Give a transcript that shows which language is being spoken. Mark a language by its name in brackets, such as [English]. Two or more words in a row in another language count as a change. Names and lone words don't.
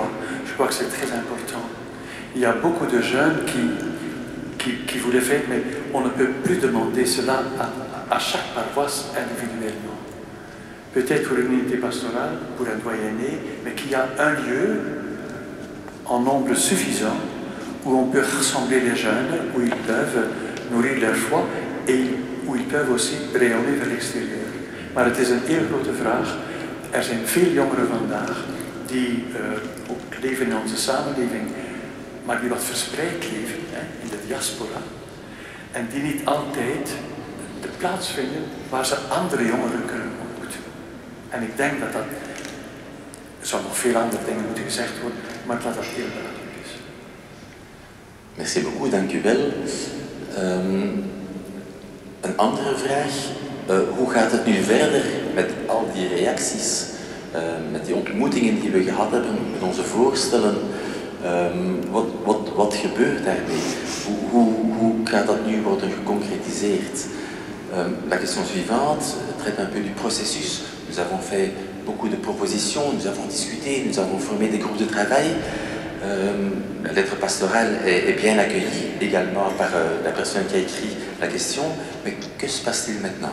[French] Je crois que c'est très important. Il y a beaucoup de jeunes qui voulaient faire, mais on ne peut plus demander cela à chaque paroisse individuellement. Peut-être pour une unité pastorale, pour un doyenné, mais qu'il y a un lieu en nombre suffisant où on peut rassembler les jeunes, où ils peuvent nourrir leur foi et où ils peuvent aussi rayonner vers l'extérieur. [Dutch] Maar het is een heel grote vraag. Er zijn veel jongeren vandaag die ook leven in onze samenleving, maar die wat verspreid leven in de diaspora en die niet altijd de plaats vinden waar ze andere jongeren kunnen ontmoeten. En ik denk dat er zou nog veel andere dingen moeten gezegd worden, maar dat dat heel belangrijk is. [French] Merci beaucoup, [Dutch] dank u wel. Een andere vraag. Hoe gaat het nu verder met al die reacties, met die ontmoetingen die we gehad hebben, met onze voorstellen? Wat gebeurt daarmee? Hoe gaat dat nu worden geconcrétiseerd? [French] La question suivante traite un peu du processus. Nous avons fait beaucoup de propositions, nous avons discuté, nous avons formé des groupes de travail. La lettre pastorale est bien accueillie également par la personne qui a écrit la question. Mais que se passe-t-il maintenant?